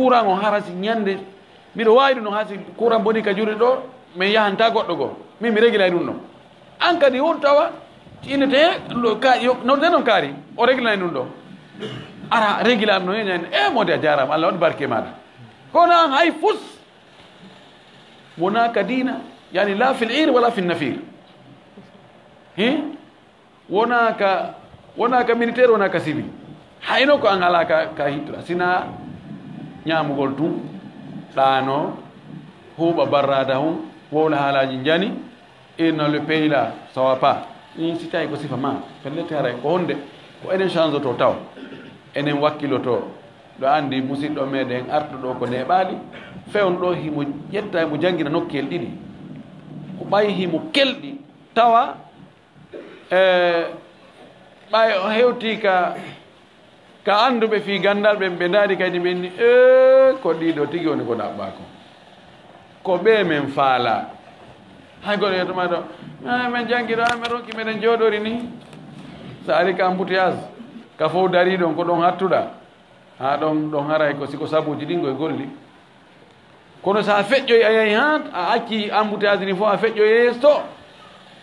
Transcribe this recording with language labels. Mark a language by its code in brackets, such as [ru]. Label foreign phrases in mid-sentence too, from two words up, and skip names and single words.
[ff] courant o hara si ñande mbiɗo wawi ɗum no ha si courant boni ka juuri ɗo min yahanta goɗɗo goo min mi réglay ɗum ɗon an kadi won tawa innete ɗo node noon kaari o réglay ɗum ɗo ara réglame no ñande mode a jarama Allah waɗi barke maɗa kono an hay fus wona ka dina yani [ar] لا في العير ولا في النفير [ff] wona ka militaire wona ka civil hayno ko an ala ka hittoɗa sina ñamugol tum ɗano huuɓa barrada hum wowla haalaji jani inna [fr] le pays là ça va pas [ff] ni si tawi ko sifa ma pellete haray ko honde ko enen change to taw enen wakkiloto ɗo andi musidɗo meɗen arto ɗo ko neɓali fewn ɗo himo ƴetta mo jangguina nokkel ɗiɗi ko ɓayi himo kelɗi tawa ɓay o hewti ka anduɓe fi gandal ɓen ɓe daari kadi ɓenni ko ɗiɗo tigi woni ko ɗaɓɓa ko ɓe men faala hay goɗo yetoma ɗo min jangguiɗo min ronki meɗen jooɗori ni so ari ka embouteillage ka fof dari ɗon ko ɗon hattuɗa ha ɗon haray ko siko sabuji ɗingo e golli kono sa feƴƴoy a yahi ha a acci embouteillage ni fof a feƴƴoy yeeso